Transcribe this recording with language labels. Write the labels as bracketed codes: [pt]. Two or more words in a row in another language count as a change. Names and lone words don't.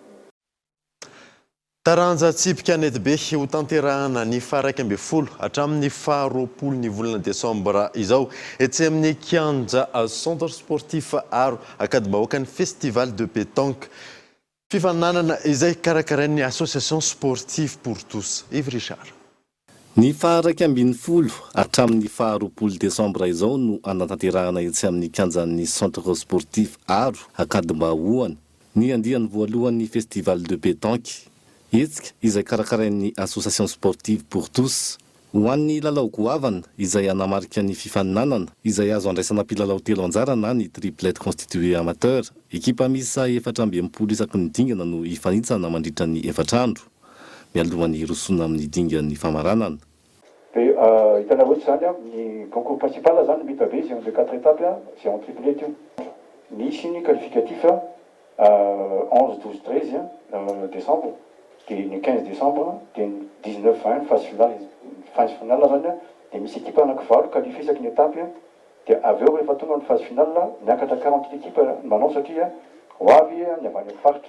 [mg] Taranja tsipika Netbe ho tanterahana ny faha 12 hatramin'ny faha 20 ny volana Desambra izao etsy amin'ny kianja [fr] centre sportif [mg] Aro akady-bahoaka ny [fr] festival de pétanque. [mg] Fifaninanana izay karakarain'ny [fr] association sportive pour tous. [mg] Yves Richard. Ny faha 12 hatramin'ny faha 20 Desambra izao no anatanterahana etsy amin'ny kianjan'ny [fr] centre sportif [mg] Aro akady-bahoana ny andiany voalohan'ny [fr] festival de pétanque. [mg] Etsika izay karakarain'ny [fr] association sportive pour tous [mg] ho an'ny lalao goavana izay anamarika ny fifaninanana izay azo andraisana mpilalao telo anjara na ny [fr] triplette constitué amateur. [mg] Ekipa misa 420 isaky ny dingana no ifanitsana mandritra ny efatrandro mialohan'ny rosona amin'ny dingan'ny famaranana. Hitanao ohatsy zany ny [fr] concours principal [mg] zany mita be [fr] c'est en 4 étapes c'est en triplette io. [mg] Misy ny qualificatif 11, 12, 13 décembre. Dia ny 15 décembre dia ny 19-20 [fr] phase finale [mg] zany dia misy équipe anankivalo qualifié isaky ny étape dia avy eo rehefa tonga ny [fr] phase finale [mg] miakatra 40 équipe manao satria ho avy ny avy any faritra.